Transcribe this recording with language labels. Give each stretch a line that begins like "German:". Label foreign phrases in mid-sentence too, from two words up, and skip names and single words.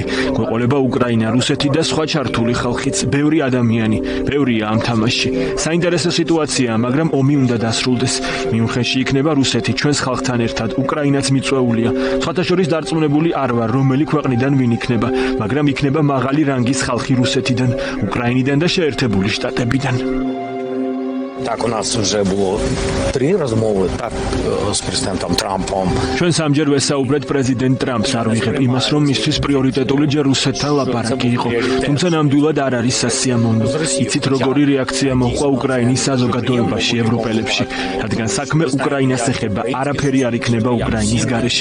Georgian: გვეყოლება უკრაინა, რუსეთი და სხვა ჩართული ხალხიც, ბევრი ადამიანი, ბევრია ამ თამაში. საინტერესო სიტუაციაა, მაგრამ ომი უნდა დასრულდეს. მიუნხენში იქნება რუსეთი ჩვენს ხალხთან ერთად, უკრაინაც მიწვეულია. სხვათა შორის დარწმუნებული არ ვარ, რომელი ქვეყნიდან ვინ იქნება, მაგრამ იქნება მაღალი რანგის ხალხი რუსეთიდან, უკრაინიდან და შეერთებული შტატებიდან.
Russian: Так у нас уже было 3 размовы так с президентом Трампом.
Georgian: ჩვენ სამჯერ ვესაუბრეთ პრეზიდენტ ტრამპს, არ ვიღებ იმას, რომ მისთვის პრიორიტეტული ჯერ რუსეთთან ლაპარაკი იყო. თუმცა ნამდვილად არ არის სასიამოვნო. იცით როგორი რეაქცია მოჰყვა უკრაინის საზოგადოებაში, ევროპელებში, რადგან საქმე უკრაინას ეხება, არაფერი არ იქნება უკრაინის გარეშე.